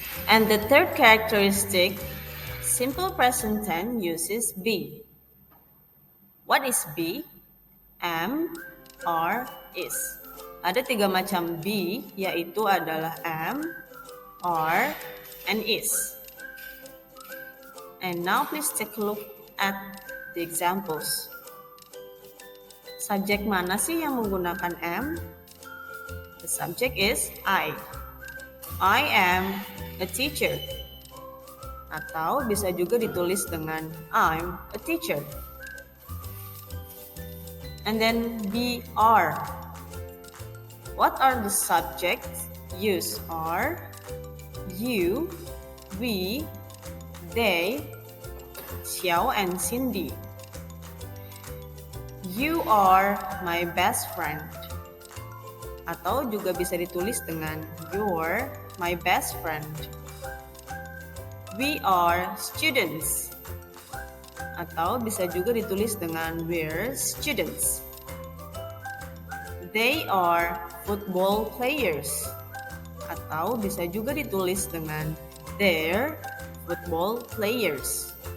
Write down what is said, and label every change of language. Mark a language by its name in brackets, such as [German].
[English] And the third characteristic, simple present tense uses be. What is be? Am, are, is. [Indonesian] Ada 3 macam be, yaitu adalah am, are, and is. [English] And now please take a look at the examples. [Indonesian] Subjek mana sih yang menggunakan am? [English] The subject is I. I am a teacher. [Indonesian] Atau bisa juga ditulis dengan [English] I'm a teacher. And then be are. What are the subjects used are you, we, they, Xiao and Cindy. You are my best friend. [Indonesian] Atau juga bisa ditulis dengan [English] you're my best friend. We are students. [Indonesian] Atau bisa juga ditulis dengan [English] we're students. They are football players. [Indonesian] Atau bisa juga ditulis dengan [English] they're football players.